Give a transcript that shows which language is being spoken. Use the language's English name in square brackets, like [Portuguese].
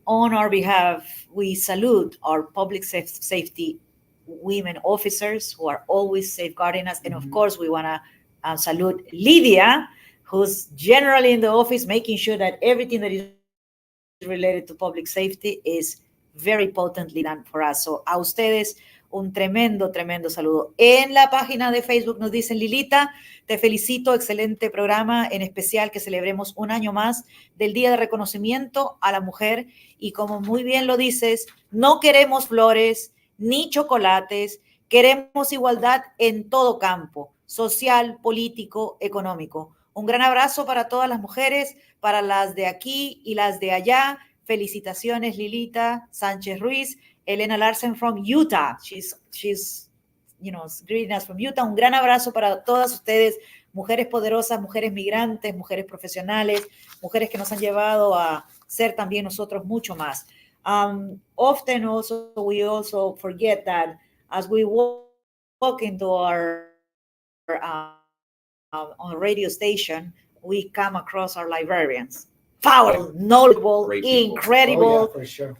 [English] On our behalf, we salute our public safety women officers who are always safeguarding us. And of course, we want to salute Lydia, who's generally in the office, making sure that everything that is related to public safety is very potently done for us. [Spanish] So a ustedes, un tremendo saludo. En la página de Facebook nos dicen, Lilita, te felicito, excelente programa, en especial que celebremos un año más del Día de Reconocimiento a la Mujer. Y como muy bien lo dices, no queremos flores ni chocolates, queremos igualdad en todo campo, social, político, económico. Un gran abrazo para todas las mujeres, para las de aquí y las de allá. Felicitaciones, Lilita Sánchez Ruiz. Elena Larsen [English] from Utah. She's greeting us from Utah. [Spanish] Un gran abrazo para todas ustedes, mujeres poderosas, mujeres migrantes, mujeres profesionales, mujeres que nos han llevado a ser también nosotros mucho más. [English] Often also, we also forget that as we walk into our on a radio station, we come across our librarians. Powerful, knowledgeable, incredible for sure.